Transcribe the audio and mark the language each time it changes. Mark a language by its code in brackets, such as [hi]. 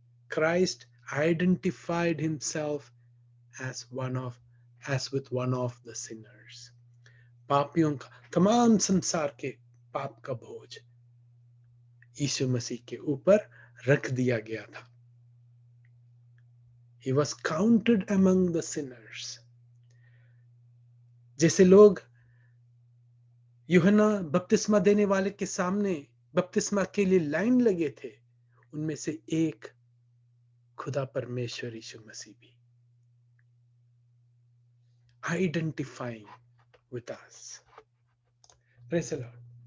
[en] Christ identified himself as with one of the sinners. [hi] पापियों का तमाम संसार के पाप का बोझ यीशु मसीह के ऊपर रख दिया गया था। [en] He was counted among the sinners. [hi] जैसे लोग यूहन्ना बपतिस्मा देने वाले के सामने बपतिस्मा के लिए लाइन लगे थे, उनमें से एक खुदा परमेश्वर यीशु मसीह भी। [en] Identifying with us. Praise the Lord.